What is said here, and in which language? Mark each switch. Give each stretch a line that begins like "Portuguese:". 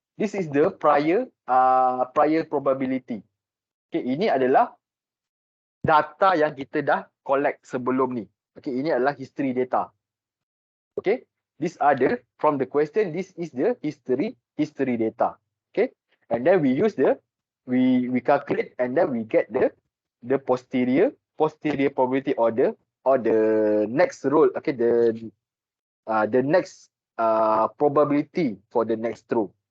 English: This is the prior probability. Okay.
Malay: Ini adalah data yang kita dah collect sebelum ni. Okay. Ini adalah history data. Okay.
English: These are from the question, this is the history data. Okay. And then we use we calculate and then we get the posterior probability or the next roll. Okay. The next probability for the next row.